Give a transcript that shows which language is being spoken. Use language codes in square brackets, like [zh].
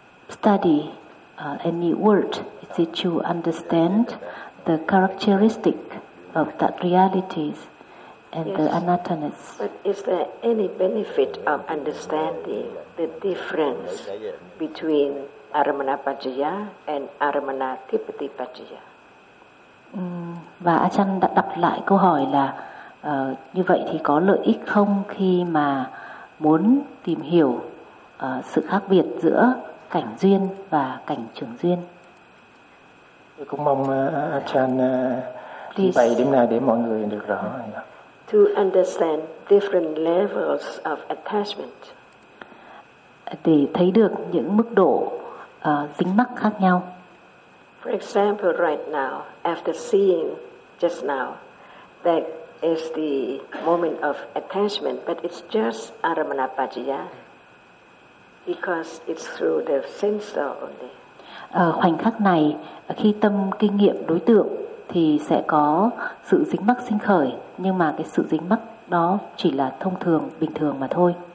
[en] So when we study any word, is it to understand the characteristic of that reality and yes, the anatta-ness? But is there any benefit of understanding the difference between Aramana-pajjaya and Aramana-tipati-pajjaya? [vi] Và Achan đã đặt lại câu hỏi là như vậy thì có lợi ích không khi mà muốn tìm hiểu sự khác biệt giữa cảnh duyên và cảnh trưởng duyên? Tôi cũng mong Achan trình bày điểm này để mọi người được rõ. [en] To understand different levels of attachment. [vi] Để thấy được những mức độ dính mắc khác nhau. [en] For example, right now, after seeing just now, that is the moment of attachment, but it's just Aramana-pajjaya, because it's through the sense only. [vi] Khoảnh khắc này, khi tâm kinh nghiệm đối tượng, thì sẽ có sự dính mắc sinh khởi, nhưng mà cái sự dính mắc đó chỉ là thông thường, bình thường mà thôi.